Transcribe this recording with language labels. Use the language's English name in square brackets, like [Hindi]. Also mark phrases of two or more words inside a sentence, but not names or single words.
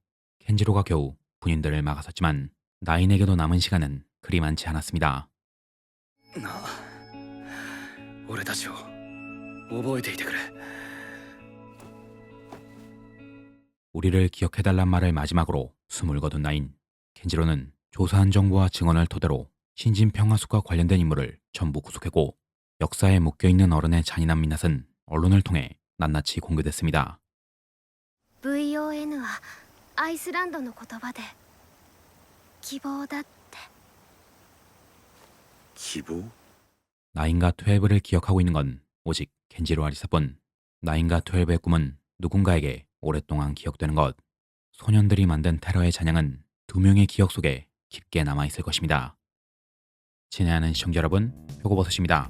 [Korean] 켄지로가 겨우 군인들을 막아섰지만 나인에게도 남은 시간은 그리 많지 않았습니다. [Japanese] なあ、俺たちを覚えていてくれ。 [Korean] 우리를 기억해달란 말을 마지막으로 숨을 거둔 나인. 켄지로는 조사한 정보와 증언을 토대로 신진 평화숙과 관련된 인물을 전부 구속했고 역사에 묶여있는 어른의 잔인한 민낯은 언론을 통해 낱낱이 공개됐습니다. [Japanese] VON はアイスランドの言葉で希望だって。希望？ [Korean] 나인과 12를 기억하고 있는 건 오직 켄지로와 리사뿐. 나인과 12의 꿈은 누군가에게 오랫동안 기억되는 것. 소년들이 만든 테러의 잔향은 두 명의 기억 속에 깊게 남아있을 것입니다. 친애하는 시청자 여러분, 표고버섯입니다.